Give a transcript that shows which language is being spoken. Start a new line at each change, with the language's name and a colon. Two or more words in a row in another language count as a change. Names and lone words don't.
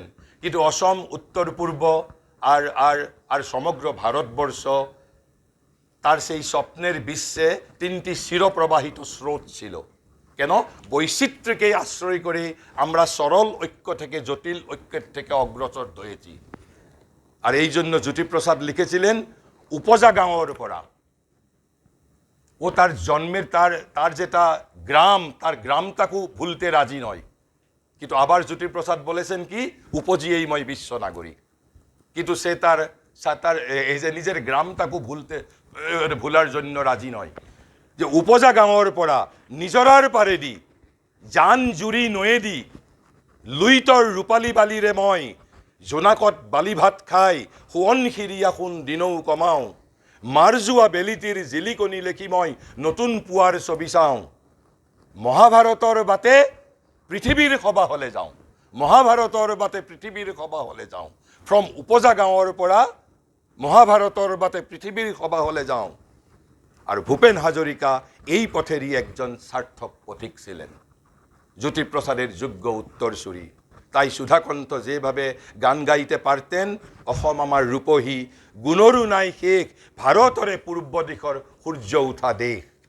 Bangla: কিন্তু অসম, উত্তর পূর্ব আর আর আর সমগ্র ভারতবর্ষ তার সেই স্বপ্নের বিশ্বে তিনটি চিরপ্রবাহিত স্রোত ছিল। কেন? বৈচিত্র্যকে আশ্রয় করে আমরা সরল ঐক্য থেকে জটিল ঐক্যের থেকে অগ্রসর হয়েছি। আর এই জন্য জ্যোতিপ্ৰসাদ লিখেছিলেন
Assamese: উপজা গাঁৱৰ পৰা।
Bangla: ও তার জন্মের তার যেটা গ্রাম, তার গ্রামটাকেও ভুলতে রাজি নয়। কিন্তু আবার জ্যোতিপ্ৰসাদ বলেছেন কি
Assamese: উপজিয়েই মই বিশ্ব নাগরিক।
Bangla: কিন্তু সে তার এই যে নিজের গ্রামটাকেও ভুলার জন্য রাজি নয়।
Assamese: যে উপজা গাঁৱৰ পৰা নিজৰাৰ পাৰেদি জান জুৰি নয়েদি লুইতৰ ৰূপালী বালিৰে মই জোনাকত বালি ভাত খাই সোৱণশিৰি আসোন দিনৌ কমাওঁ, মাৰ যোৱা বেলিটিৰ জিলিকনি লেখি মই নতুন পুৱাৰ ছবি চাওঁ, মহাভাৰতৰ বাটে পৃথিৱীৰ সভা হলে যাওঁ, মহাভাৰতৰ বাটে পৃথিৱীৰ সভা হলে যাওঁ। ফ্ৰম উপজা গাঁৱৰ পৰা মহাভারতর বাতে পৃথিবীর সভা হলে যাও।
Bangla: আর ভূপেন হাজরিকা এই পথেরই একজন সার্থক পথিক ছিলেন, জ্যোতিপ্ৰসাদের যোগ্য উত্তরসূরি। তাই সুধাকণ্ঠ যেভাবে গান গাইতে পারতেন,
Assamese: অসম আমার রূপহী গুণরু নাই শেষ, ভারতরে পূর্ব দিশর সূর্য উঠা দেশ।